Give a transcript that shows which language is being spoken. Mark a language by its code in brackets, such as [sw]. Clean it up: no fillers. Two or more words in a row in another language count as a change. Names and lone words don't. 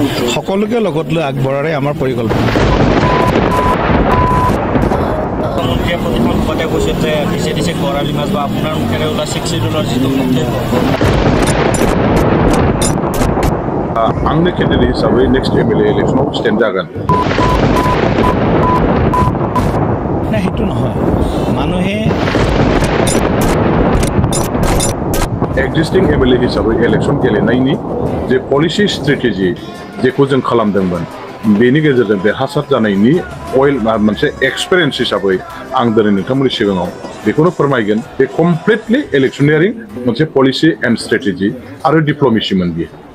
[as] সকলোকে লগত লৈ আগবঢ়াৰে আমাৰ পৰিকল্পনা। মন্ত্ৰীয়ে প্ৰতিখন পদে কৈছে যে দিছে দিছে বৰালি মাছ বা আপোনাৰ মুখেৰে ওলোৱা চিক্সিডুলৰ যিটো বক্তব্য [brx] आंनि केन्डिडेट हिसाबै [en] next MLA [brx] इलेक्शनाव स्टेन्ड जागोन। [as] না সেইটো নহয়, মানুহে [en] existing MLA [brx] हिसाबै इलेक्शन गेलेनायनि जे [en] policy strategy [brx] जेखौ जों खालामदोंमोन बेनि गेजेरजों देरहासार जानायनि मोनसे एक्सपिरियेन्स हिसाबै आं दिनै नोंथांमोननि सिगाङाव बेखौनो फोरमायगोन बे [en] completely electioneering [brx] मोनसे [en] policy and strategy [brx] आरो डिप्ल'मेसिमोन बियो।